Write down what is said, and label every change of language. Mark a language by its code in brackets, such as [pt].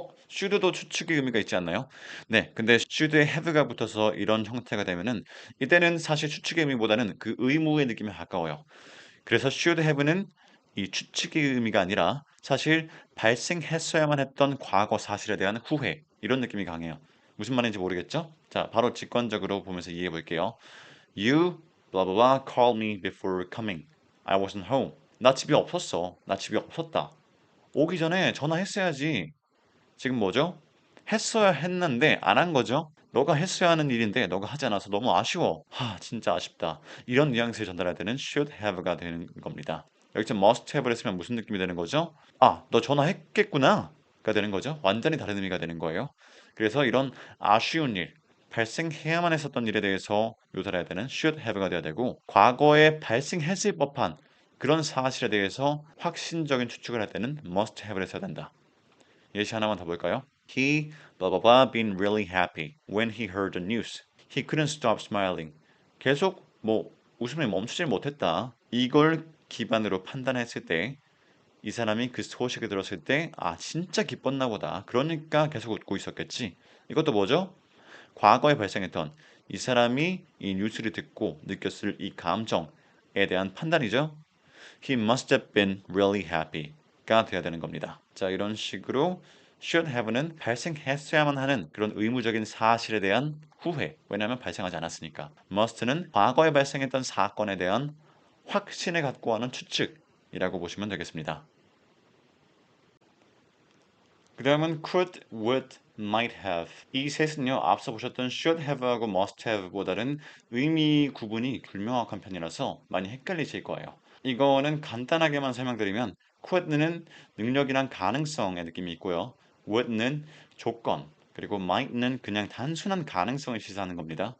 [ko] should도 추측의 의미가 있지 않나요? 네, 근데 should에 have가 붙어서 이런 형태가 되면은 이때는 사실 추측의 의미보다는 그 의무의 느낌에 가까워요. 그래서 should have는 이 추측의 의미가 아니라 사실 발생했어야만 했던 과거 사실에 대한 후회 이런 느낌이 강해요. 무슨 말인지 모르겠죠? 자, 바로 직관적으로 보면서 이해해 볼게요. [en] You blah blah blah called me before coming. I wasn't home. [ko] 나 집에 없었어. 나 집에 없었다. 오기 전에 전화했어야지. 지금 뭐죠? 했어야 했는데 안 한 거죠? 너가 했어야 하는 일인데 너가 하지 않아서 너무 아쉬워. 진짜 아쉽다. 이런 뉘앙스를 전달할 때는 should have가 되는 겁니다. 여기서 must have를 쓰면 무슨 느낌이 되는 거죠? 너 전화했겠구나. 가 되는 거죠. 완전히 다른 의미가 되는 거예요. 그래서 이런 아쉬운 일, 발생해야만 했었던 일에 대해서 묘사를 해야 되는 should have가 돼야 되고 과거에 발생했을 법한 그런 사실에 대해서 확신적인 추측을 할 때는 must have를 써야 된다. 예시 하나만 더 볼까요? [en] He blah blah blah been really happy when he heard the news. He couldn't stop smiling. [ko] 계속 웃음을 멈추질 못했다. 이걸 기반으로 판단했을 때 이 사람이 그 소식을 들었을 때 진짜 기뻤나 보다. 그러니까 계속 웃고 있었겠지. 이것도 뭐죠? 과거에 발생했던 이 사람이 이 뉴스를 듣고 느꼈을 이 감정에 대한 판단이죠. [en] He must have been really happy가 [ko] 돼야 되는 겁니다. 자, 이런 식으로 should have는 발생했어야만 하는 그런 의무적인 사실에 대한 후회. 왜냐하면 발생하지 않았으니까. must는 과거에 발생했던 사건에 대한 확신을 갖고 하는 추측이라고 보시면 되겠습니다. 그 다음은 could, would, might have. 이 셋은요, 앞서 보셨던 should have하고 must have보다는 의미 구분이 불명확한 편이라서 많이 헷갈리실 거예요. 이거는 간단하게만 설명드리면 could는 능력이란 가능성의 느낌이 있고요. would는 조건, 그리고 might는 그냥 단순한 가능성을 시사하는 겁니다.